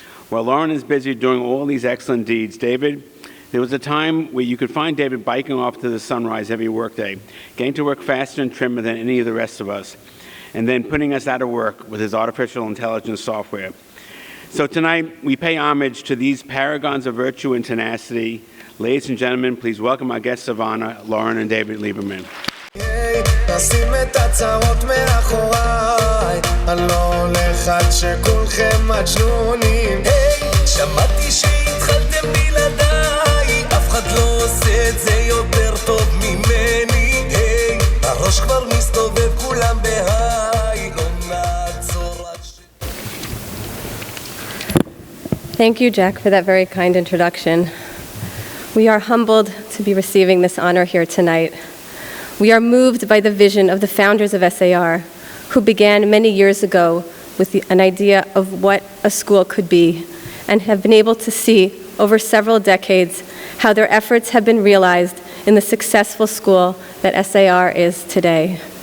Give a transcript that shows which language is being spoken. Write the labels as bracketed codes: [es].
[en] While Lauren is busy doing all these excellent deeds, David, there was a time where you could find David biking off to the sunrise every workday, getting to work faster and trimmer than any of the rest of us, and then putting us out of work with his artificial intelligence software. So tonight, we pay homage to these paragons of virtue and tenacity. Ladies and gentlemen, please welcome our guests of honor, Lauren and David Lieberman. [he] נשים את הצרות מאחוריי, אני לא הולך עד שכולכם מג'נונים. היי, שמעתי שהתחלתם בלעדיי, אף אחד לא עושה את זה יותר טוב ממני. היי, הראש כבר מסתובב כולם בהיי, לא נעצור עד ש... [en] Thank you, Jack, for that very kind introduction. We are humbled to be receiving this honor here tonight. We are moved by the vision of the founders of SAR, who began many years ago with an idea of what a school could be, and have been able to see over several decades how their efforts have been realized in the successful school that SAR is today.